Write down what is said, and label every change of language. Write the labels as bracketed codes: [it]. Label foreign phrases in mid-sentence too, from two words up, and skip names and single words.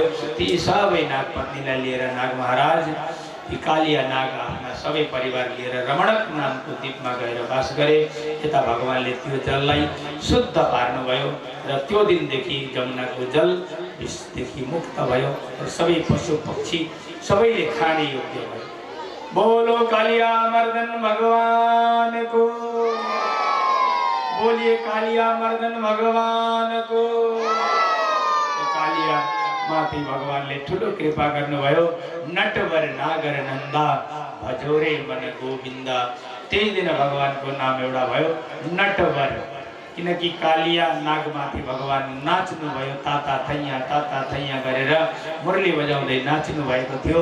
[ne] ती सबै नागपत्नीलाई लिएर नाग महाराज ती कालिया नाग आफ्ना सबै परिवार लिएर रमणक नामको द्वीपमा गएर बास गरे। यता भगवानले त्यो जललाई शुद्ध पार्नुभयो र त्यो दिनदेखि जमुनाको जल विषदेखि मुक्त भयो र सबै पशु पक्षी सबैले खाने योग्य भयो। [hi] बोलो कालिया मर्दन भगवान को, बोलिए कालिया मर्दन भगवान को। [ne] कालिया माथि भगवानले ठुलो कृपा गर्नुभयो। [hi] नटवर नागर नन्दा भजोरे मन गोविन्द। [ne] त्यही दिन भगवानको नाम एउटा भयो नटवर, किनकि कालिया नागमाथि भगवान नाच्नु भयो, ताता थैया गरेर मुरली बजाउँदै नाच्नु भएको थियो।